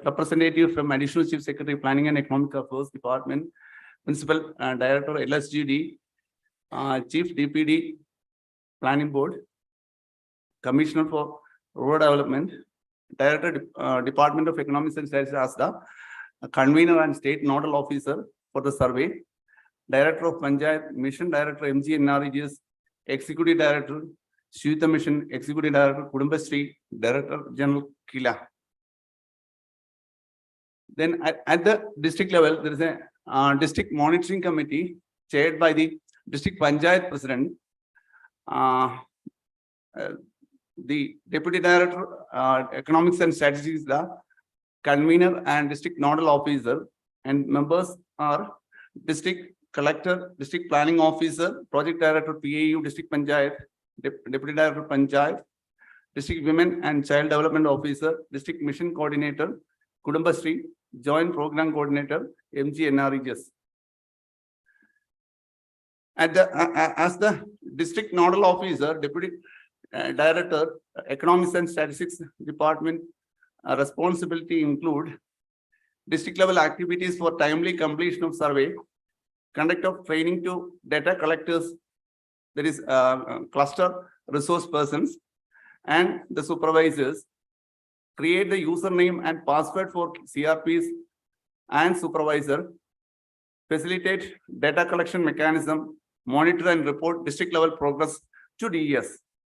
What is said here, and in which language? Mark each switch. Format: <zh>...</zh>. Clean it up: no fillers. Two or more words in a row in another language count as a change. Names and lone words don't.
<en>representative from Additional Chief Secretary Planning and Economic Affairs Department, Principal Director LSGD, Chief DPD Planning Board, Commissioner for Rural Development, Director Department of Economics and Statistics as the convener and state nodal officer for the survey, Director of Panchayat, Mission Director MGNREGS, Executive Director, Shweta Mission, Executive Director, Kudumbashree, Director General KILA. Then at the district level, there is a district monitoring committee chaired by the district Panchayat president. The Deputy Director, Economics and Statistics, the convener and district nodal officer, and members are district collector, district planning officer, project director, PAU, district Panchayat, Deputy Director Panchayat, district women and child development officer, district mission coordinator, Kudumbashree, joint program coordinator, MGNREGS. As the district nodal officer, Deputy Director, Economics and Statistics Department, responsibility include district level activities for timely completion of survey, conduct of training to data collectors, that is cluster resource persons and the supervisors, create the username and password for CRPs and supervisor, facilitate data collection mechanism, monitor and report district level progress to DES.</en>